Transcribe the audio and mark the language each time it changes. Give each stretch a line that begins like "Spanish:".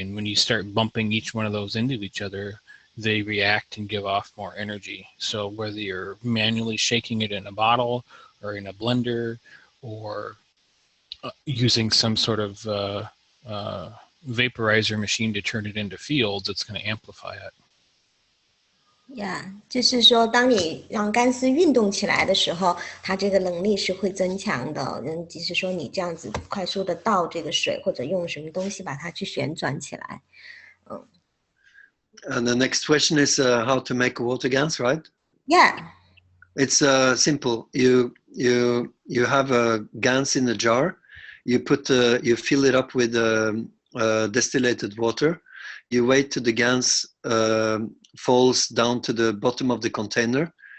English: And when you start bumping each one of those into each other, they react and give off more energy. So whether you're manually shaking it in a bottle or in a blender or using some sort of vaporizer machine to turn it into fields, it's going to amplify it.
Chinese: Yeah， 就是说，当你让干丝运动起来的时候，它这个能力是会增强的。即使说你这样子快速的倒这个水，或者用什么东西把它去旋转起来。
English: And the next question is how to make water GANs, right? Yeah. It's simple. You have a GANs in a jar. You fill it up with distillated water. You wait till the GANs falls down to the bottom of the container.